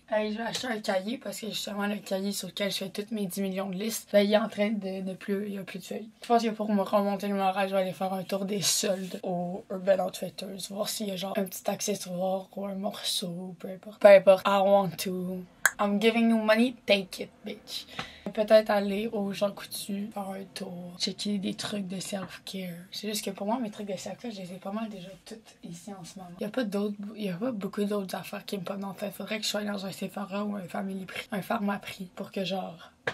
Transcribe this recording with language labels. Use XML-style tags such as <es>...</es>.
<fr>Je vais acheter un cahier parce que justement, le cahier sur lequel je fais toutes mes 10 millions de listes, ben, il est en train de plus, il y a plus de feuilles. Je pense que pour me remonter le moral, je vais aller faire un tour des soldes au Urban Outfitters, voir s'il y a genre un petit accessoire ou un morceau, peu importe. Peu importe,</fr> <en>I want to. I'm giving you money, take it, bitch.</en> <fr>Peut-être aller au Jean Coutu, faire un tour, checker des trucs de self-care. C'est juste que pour moi, mes trucs de self-care, je les ai pas mal déjà toutes ici en ce moment. Il y a pas beaucoup d'autres affaires qui me prennent en tête. Faudrait que je sois dans un Sephora ou un Family Prix, un Pharmaprix, pour que genre...</fr>